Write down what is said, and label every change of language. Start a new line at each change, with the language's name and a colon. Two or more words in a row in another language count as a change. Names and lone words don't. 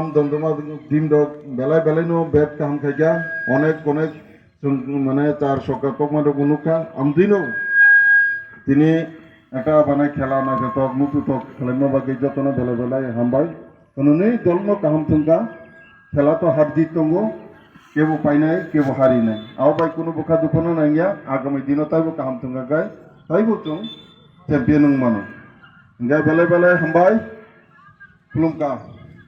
Bodo: दमदमा टीम दक बेलायनो बेट काहाम खायगा अनेक जों माने चार सका तकमा दक उनुका आमदिनो दिनै এটা बानाय खेला नायथक मुतु तक खालामनो बागै जतनो बेला बेला हमबाय कोनोनै दलनो काहाम थंका खेला तो हार जीत दंगो केबो पाइनाय केबो हारिनाय आव बाय कुनु बुखा दुखनो नांगिया आगामी दिनो ताइबो काहाम थंगा गाय ताइबो जों चेम्पियन मानो गाय बेलाय हमबाय खुलुमका